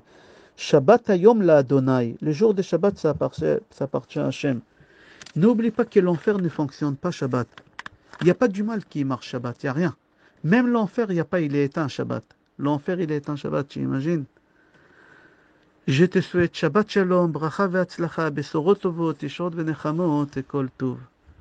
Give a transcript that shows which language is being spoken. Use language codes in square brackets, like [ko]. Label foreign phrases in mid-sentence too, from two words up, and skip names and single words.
[he] שבת היום לה. [fr] Le jour de Shabbat, ça appartient à Hashem. N'oublie pas que l'enfer ne fonctionne pas Shabbat. Il n'y a pas du mal qui marche Shabbat, il n'y a rien. Même l'enfer, il n'y a pas, il est éteint Shabbat. L'enfer, il est éteint Shabbat, tu imagines? Je te souhaite [he] שבת שלום, ברכה והצלחה בשורות טובות ישועות ונחמות, [fr] et [he] כל טוב.